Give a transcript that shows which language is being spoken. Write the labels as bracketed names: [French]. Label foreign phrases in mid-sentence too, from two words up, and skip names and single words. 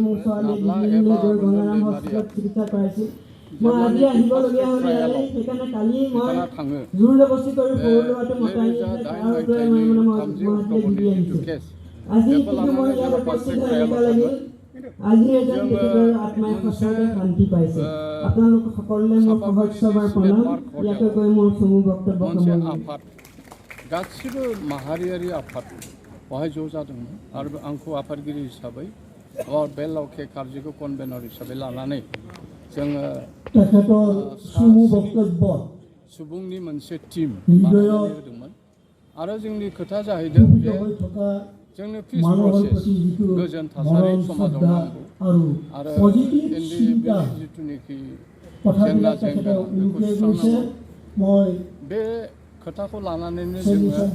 [Assamese] মোৰ ছোৱালী দিল্লীলৈ গৈ গংগাৰাম হস্পিটেলত চিকিৎসা কৰাইছিল মই আজি আহিবলগীয়া হ'ল ইয়ালৈ সেইকাৰণে কালি মই জোৰ জবস্তি কৰি সৰু ল'ৰাটো মতাই তাৰ উত্তৰে মই গুৱাহাটীলৈ ঘূৰি আহিছোঁ আজি কিন্তু মই ইয়াত উপস্থিত হৈ এনেকুৱা লাগিল আজি এজন তেখেতৰ আত্মাই সঁচাকৈ শান্তি পাইছে আপোনালোক সকলোলে মোৰ সহস্ৰবাৰ প্ৰণাম ইয়াকে কৈ মোৰ চমু বক্তব্য সামৰণি [Bodo] गासिबो माहारियारि आफाद बेवहाय ज' जादोंमोन आरो आंखौ आफादगिरि हिसाबै बे लावखे कार्जिखौ कनभेनर हिसाबै लानानै जोङो [Assamese] তেখেতৰ চমু বক্তব্য [Bodo] सुबुंनि मोनसे टीम बानायनानै होदोंमोन आरो जोंनि खोथा जाहैदों जे जोंनि [English] peace process [Bodo] गोजोन थासारि समाजाव नांगौ आरो जिथुनिखि जेंना जेंना बेखौ सुस्रांनांगौ बे खोथाखौ लानानैनो जोङो